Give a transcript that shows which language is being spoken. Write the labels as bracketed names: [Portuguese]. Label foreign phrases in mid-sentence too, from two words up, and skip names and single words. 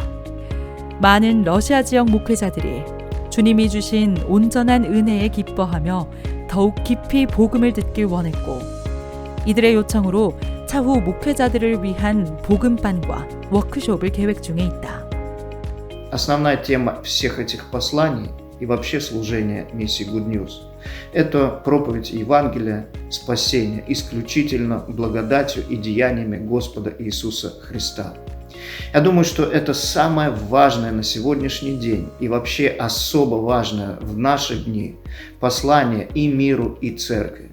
[Korean] 많은 러시아 지역 목회자들이 주님이 주신 온전한 은혜에 기뻐하며 더욱 깊이 복음을 듣길 원했고 이들의 요청으로 차후 목회자들을 위한 복음반과 워크숍을 계획 중에 있다. [Russian] Основная тема всех этих посланий и вообще служения миссии Good News – это проповедь Евангелия, спасения исключительно благодатью и деяниями Господа Иисуса Христа. Я думаю, что это самое важное на сегодняшний день и вообще особо важное в наши дни послание и миру, и церкви.